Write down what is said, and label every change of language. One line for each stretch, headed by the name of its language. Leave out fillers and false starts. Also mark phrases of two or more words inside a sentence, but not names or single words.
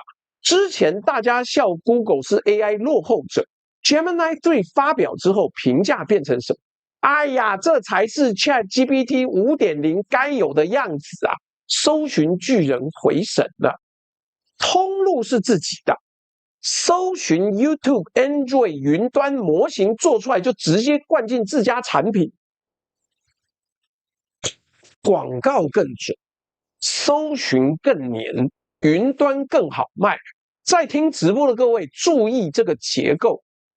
Chinese: 之前大家笑 Google 是 AI 落後者 ，Gemini 3發表之後，評價變成什麼？哎呀，這才是 ChatGPT 5.0該有的樣子啊！搜尋巨人回神了，通路是自己的，搜尋 YouTube、Android 雲端模型做出來就直接灌進自家產品，廣告更準，搜尋更黏，雲端更好賣。在聽直播的各位注意這個結構。